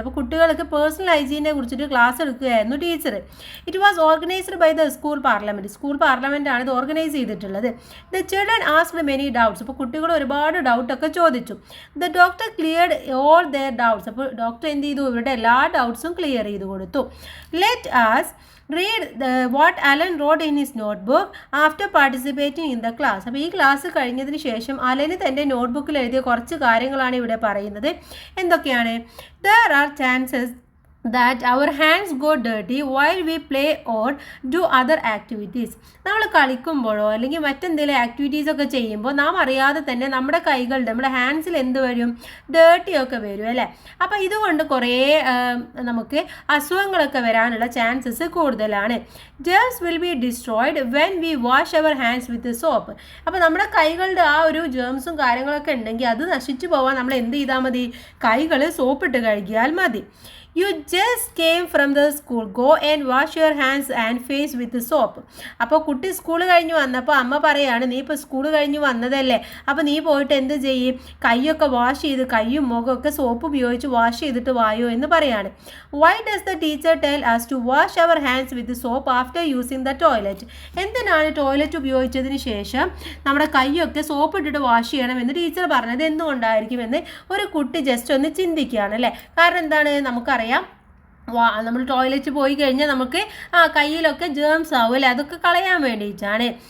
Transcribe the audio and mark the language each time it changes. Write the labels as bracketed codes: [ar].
[ml] അപ്പോൾ കുട്ടികൾക്ക് പേഴ്സണൽ ഹൈജീനെ കുറിച്ചിട്ട് class എടുക്കുകയായിരുന്നു teacher. [en] it was organised by the school parliament [ml] ആണ് ഇത് ഓർഗനൈസ് ചെയ്തിട്ടുള്ളത്. [en] The children asked many doubts. [ml] അപ്പോൾ കുട്ടികൾ ഒരുപാട് ഡൗട്ടൊക്കെ ചോദിച്ചു. [en] The doctor cleared all their doubts. [ml] അപ്പോൾ ഡോക്ടർ എന്ത് ചെയ്തു? ഇവരുടെ എല്ലാ ഡൗട്ട്സും ക്ലിയർ ചെയ്ത് കൊടുത്തു. [en] Let us read what Alan wrote in his notebook after participating in the class. [ml] അപ്പോൾ ഈ ക്ലാസ് കഴിഞ്ഞതിന് ശേഷം അലന് തൻ്റെ നോട്ട്ബുക്കിൽ എഴുതിയ കുറച്ച് കാര്യങ്ങളാണ് ഇവിടെ പറയുന്നത്. എന്തൊക്കെയാണ്? [en] There are chances that our hands go dirty while we play or do other activities. [ml] നമ്മൾ കളിക്കുമ്പോഴോ അല്ലെങ്കിൽ മറ്റെന്തെങ്കിലും ആക്ടിവിറ്റീസൊക്കെ ചെയ്യുമ്പോൾ നാം അറിയാതെ തന്നെ നമ്മുടെ ഹാൻഡ്സിൽ എന്ത് വരും? ഡേർട്ടിയൊക്കെ വരും അല്ലേ. അപ്പോൾ ഇതുകൊണ്ട് കുറേ നമുക്ക് അസുഖങ്ങളൊക്കെ വരാനുള്ള ചാൻസസ് കൂടുതലാണ്. [en] Germs will be destroyed when we wash our hands with soap. [ml] അപ്പോൾ നമ്മുടെ കൈകളുടെ ഒരു ജേംസും കാര്യങ്ങളൊക്കെ ഉണ്ടെങ്കിൽ അത് നശിച്ചു പോകാൻ നമ്മൾ എന്ത് ചെയ്താൽ മതി? കൈകൾ സോപ്പിട്ട് കഴുകിയാൽ മതി. [en] You just came from the school. Go and wash your hands and face with soap. [ml] അപ്പോൾ കുട്ടി സ്കൂൾ കഴിഞ്ഞ് വന്നപ്പോൾ അമ്മ പറയാണ്, നീ ഇപ്പോൾ സ്കൂൾ കഴിഞ്ഞ് വന്നതല്ലേ, അപ്പോൾ നീ പോയിട്ട് എന്ത് ചെയ്യും? കൈയൊക്കെ വാഷ് ചെയ്ത് കൈയും മുഖമൊക്കെ സോപ്പ് ഉപയോഗിച്ച് വാഷ് ചെയ്തിട്ട് വായോ എന്ന് പറയാണ്. [en] Why does the teacher tell us to wash our hands with soap after using the toilet? [ml] എന്തിനാണ് ടോയ്ലറ്റ് ഉപയോഗിച്ചതിന് ശേഷം നമ്മുടെ കൈയൊക്കെ സോപ്പ് ഇട്ടിട്ട് വാഷ് ചെയ്യണമെന്ന് ടീച്ചർ പറഞ്ഞത് എന്തുകൊണ്ടായിരിക്കുമെന്ന് ഒരു കുട്ടി ജസ്റ്റ് ഒന്ന് ചിന്തിക്കുകയാണ് അല്ലേ. കാരണം എന്താണ്? നമുക്കറിയാം, നമ്മൾ ടോയ്ലറ്റ് പോയി കഴിഞ്ഞാൽ നമുക്ക് കയ്യിലൊക്കെ ജേംസ് ആവും അല്ലേ, അതൊക്കെ കളയാൻ വേണ്ടിയിട്ടാണ്.